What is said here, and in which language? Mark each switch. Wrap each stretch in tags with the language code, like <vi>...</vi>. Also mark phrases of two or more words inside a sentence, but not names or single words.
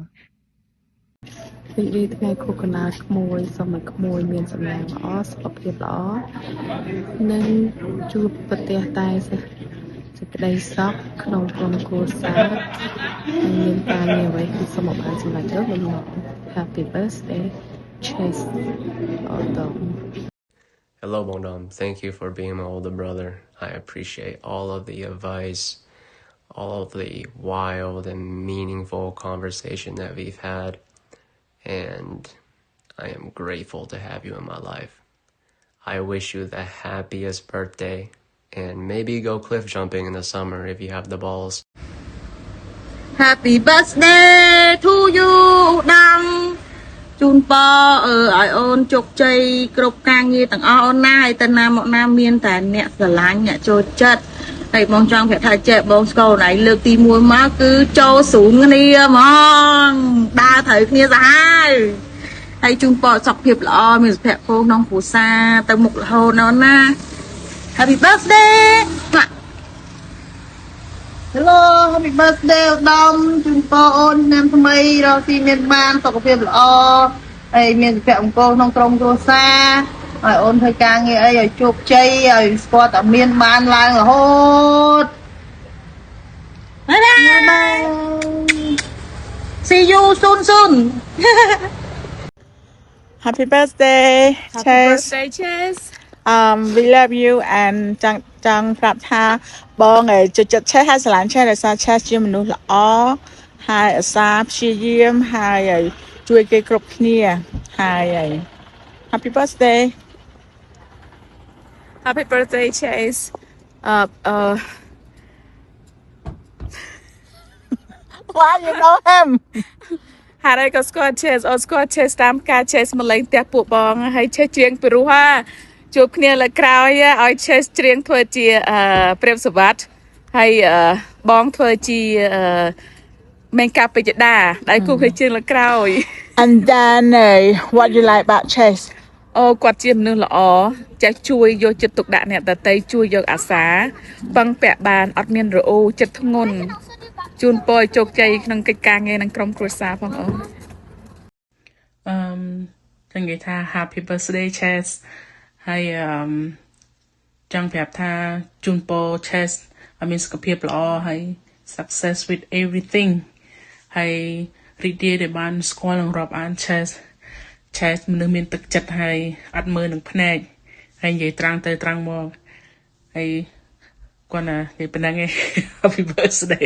<km>រីករាយថ្ងៃខួបកំណើតក្មួយសូមឲ្យក្មួយមានសំណាងល្អសុខភាពល្អនិងជួបប្រទះតែសេចក្តីសុខក្នុងក្រុមគ្រួសារនិងមានការងារអ្វីគឺសូមឲ្យបានសម្រេចទៅបំណង</km> <en>Happy birthday Chase Autumn. Hello Bongdam, thank you for being my older brother. I appreciate all of the advice, all of the wild and meaningful conversation that we've had, and I am grateful to have you in my life. I wish you the happiest birthday, and maybe go cliff jumping in the summer if you have the balls. Happy birthday to you</en> <km>ដាំជូនពរឲ្យអូនជោគជ័យគ្រប់ការងារទាំងអស់អូនណាហើយទៅណាមកណាមានតែអ្នកស្រឡាញ់អ្នកចូលចិត្តហើយបងចង់ប្រាប់ថាចេះបងស្គាល់ណៃលើកទី1មកគឺចូលស្រួលគ្នាហ្មងដើរត្រូវគ្នាសាហាវហើយជូនពរសុខភាពល្អមានសុភមង្គលក្នុងគ្រួសារទៅមុខរហូតអូនណា</km> <en>Happy birthday Hello Happy birthday</en> <km>ឧត្តមជូនពរអូនឆ្នាំថ្មីរកស៊ីមានបានសុខភាពល្អហើយមានសុភមង្គលក្នុងក្រុមគ្រួសារឲ្យអូនធ្វើការងារអីឲ្យជោគជ័យឲ្យស្គាល់តែមានបានឡើងរហូត</km> <en>Bye bye See you soon Happy birthday Chase Happy birthday Chase we love you and</en> <km>ចង់ប្រាប់ថាបងចូលចិត្តឆេះហើយស្រឡាញ់ឆេះដោយសារឆេះជាមនុស្សល្អហើយឧស្សាហ៍ព្យាយាមហើយជួយគេគ្រប់គ្នាហើយ</km> <en>Happy birthday Happy birthday Chase Why you know him</en> <km>ហើយក៏ស្គាល់ Chase អូនស្គាល់ Chase តាមការ Chase មកលេងផ្ទះពួកបងហើយ Chase ច្រៀងពីរោះជួបគ្នាលើក្រោយឲ្យ Chase ច្រៀងធ្វើជាព្រាបសវត្តហើយបងធ្វើជាមេងកាពេជ្ជដាដែលគូគេច្រៀងលើក្រោយ</km> <en>And then what you like about Chase</en> <km>អូគាត់ជាមនុស្សល្អចេះជួយយកចិត្តទុកដាក់អ្នកដទៃជួយយកអាសាពឹងពាក់បានអត់មានរអូចិត្តធ្ងន់ជូនពរជោគជ័យក្នុងកិច្ចការងារនិងក្រុមគ្រួសារផងអូន ចង់និយាយថា</km> <en>Happy birthday Chase</en> <km>ហើយចង់ប្រាប់ថាជូនពរ Chase ឲ្យមានសុខភាពល្អហើយ</km> <en>success with everything</en> <km>ហើយរីករាយដែលបានស្គាល់និងរាប់អាន Chase មនុស្សមានទឹកចិត្តហើយអត់មើលនឹងភ្នែកហើយនិយាយត្រង់ទៅត្រង់មកហើយគាត់ណានិយាយប៉ុណ្ណឹងឯង</km> <en>Happy birthday</en>